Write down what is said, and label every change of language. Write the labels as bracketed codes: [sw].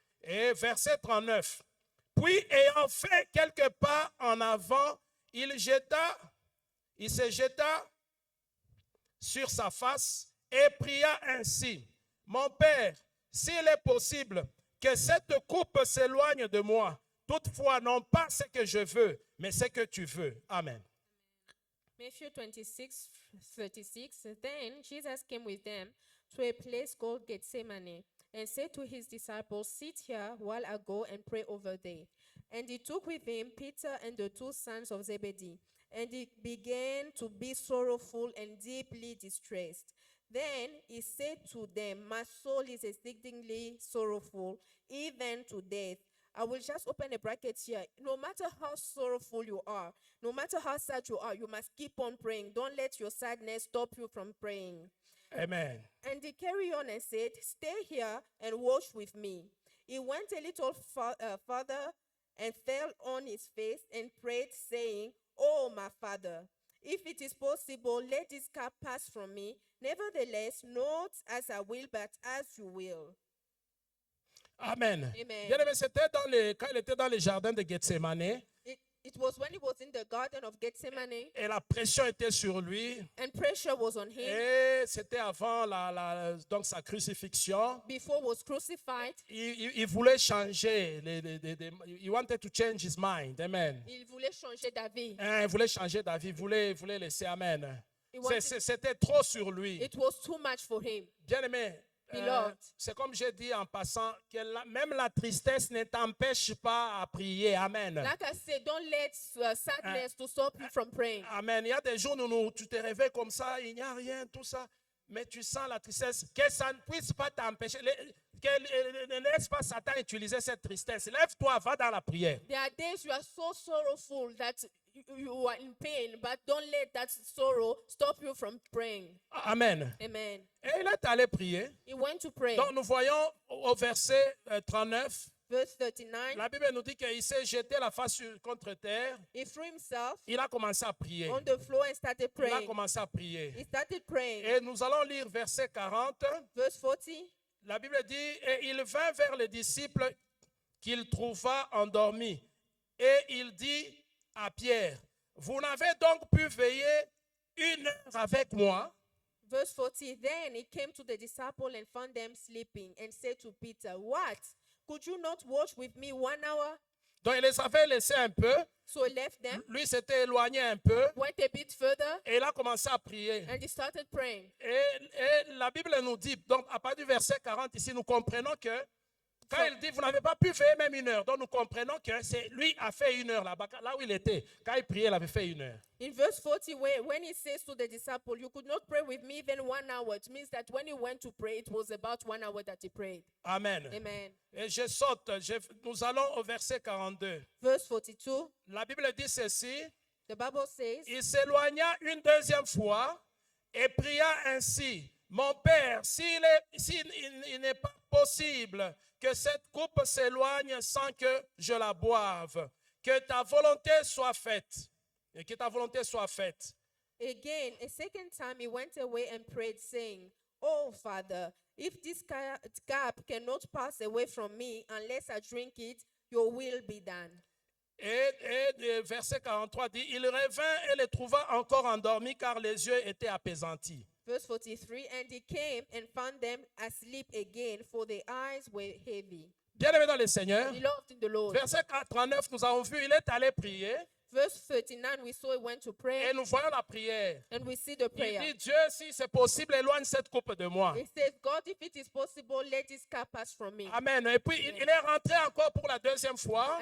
[fr] Et verset 39. Puis ayant fait quelques pas en avant, il se jeta sur sa face et pria ainsi. Mon Père, s'il est possible que cette coupe s'éloigne de moi, toutefois non pas ce que je veux, mais ce que tu veux. Amen. [en] Matthew 26:36. Then Jesus came with them to a place called Gethsemane and said to his disciples, sit here while I go and pray over there. And he took with him Peter and the two sons of Zebedee, and he began to be sorrowful and deeply distressed. Then he said to them, my soul is exceedingly sorrowful, even to death. I will just open a bracket here. No matter how sorrowful you are, no matter how sad you are, you must keep on praying. Don't let your sadness stop you from praying. Amen. And he carried on and said, stay here and watch with me. He went a little further and fell on his face and prayed, saying, oh, my Father, if it is possible, let this cup pass from me. Nevertheless, not as I will, but as you will. Amen. Amen. [fr] Bien aimé, c'était quand il était dans le jardin de Gethsemane [en] It was when he was in the garden of Gethsemane [fr] et la pression était sur lui. [en] and pressure was on him [fr] Et c'était avant donc sa crucifixion. [en] before he was crucified. [fr] Il voulait changer. [en] He wanted to change his mind. [fr] Amen. Il voulait changer d'avis. Il voulait changer d'avis. Il voulait laisser. [en] Amen. He wanted- [fr] C'était trop sur lui. [en] It was too much for him. [fr] Bien aimé. [en] Beloved. [fr] C'est comme j'ai dit en passant, que même la tristesse ne t'empêche pas à prier. Amen. [en] Like I said, don't let sadness to stop you from praying. Amen. [fr] Il y a des jours où tu te réveilles comme ça, il n'y a rien, tout ça. Mais tu sens la tristesse. Que ça ne puisse pas t'empêcher. Ne laisse pas Satan utiliser cette tristesse. Lève-toi, va dans la prière. [en] There are days you are so sorrowful that you are in pain, but don't let that sorrow stop you from praying. Amen. Amen. [fr] Et il est allé prier. [en] He went to pray. [fr] Donc nous voyons au verset 39, [en] Verse 39. [fr] la Bible nous dit qu'il s'est jeté la face contre terre. [en] He threw himself [fr] Il a commencé à prier. [en] on the floor and started [fr] Il a [en] praying. [fr] commencé à prier. [en] He started praying. [fr] Et nous allons lire verset 40. [en] Verse 40. [fr] La Bible dit, et il vint vers les disciples qu'il trouva endormis. Et il dit à Pierre, vous n'avez donc pu veiller 1 heure avec moi? [en] Verse 40. Then he came to the disciple and found them sleeping and said to Peter, what? Could you not watch with me 1 hour? [fr] Donc il les avait laissés un peu. [en] So he left them, [fr] Lui s'était éloigné un peu. [en] went a bit further, [fr] Et il a commencé à prier. [en] and he started praying. [fr] Et la Bible nous dit, donc à partir du verset 40 ici, nous comprenons que quand il dit, vous n'avez pas pu faire même 1 heure, donc nous comprenons que c'est lui a fait 1 heure là-bas, là où il était. Quand il priait, il avait fait 1 heure. [en] In verse 40, when he says to the disciple, you could not pray with me even 1 hour, it means that when he went to pray, it was about 1 hour that he prayed. Amen. Amen. [fr] Et je saute, nous allons au verset 42. [en] Verse 42, [fr] La Bible dit ceci, [en] the Bible says, [fr] il s'éloigna une deuxième fois et pria ainsi, mon Père, s'il n'est pas possible que cette coupe s'éloigne sans que je la boive, que ta volonté soit faite, et que ta volonté soit faite. [en] again, a second time he went away and prayed, saying, oh, Father, if this cup cannot pass away from me unless I drink it, your will be done. [fr] Et verset 43 dit, il revint et les trouva encore endormis car les yeux étaient apaisantis. [en] Verse 43, and he came and found them asleep again, for their eyes were heavy. [fr] Bien-aimé dans le Seigneur, [en] Beloved in the Lord. [fr] verset 39, nous avons vu, il est allé prier. [en] Verse 39, we saw he went to pray, [fr] Et nous voyons la prière. [en] and we see the [fr] Il [en] prayer. [fr] dit, Dieu, si c'est possible, éloigne cette coupe de moi. [en] He says, God, if it is possible, let this cup pass from me. [fr] Amen. Et puis, il est rentré encore pour la deuxième fois.